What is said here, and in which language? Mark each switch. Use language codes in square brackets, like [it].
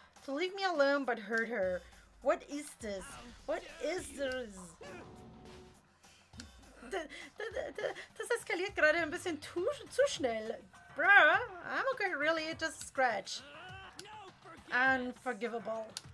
[en] To leave me alone but hurt her. What is this? What is this? [de] Das eskaliert gerade ein bisschen zu schnell. [en] Bruh, I'm okay, really, it's just a scratch. Unforgivable.